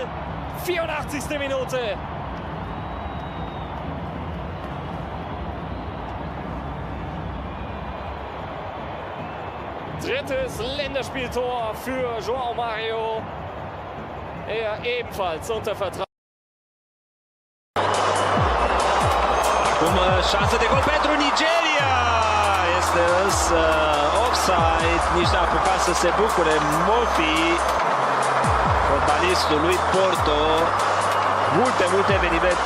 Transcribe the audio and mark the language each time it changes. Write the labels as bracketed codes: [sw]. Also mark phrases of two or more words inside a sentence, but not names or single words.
[de] 84. Minute. Drittes Länderspieltor für João Mario. Er ebenfalls unter Vertrag. [ro] Acum șansă de gol pentru Nigeria. Este însă offside. Nici n-a apucat să se bucure Mofi, fotbalistul lui Porto. Multe evenimente.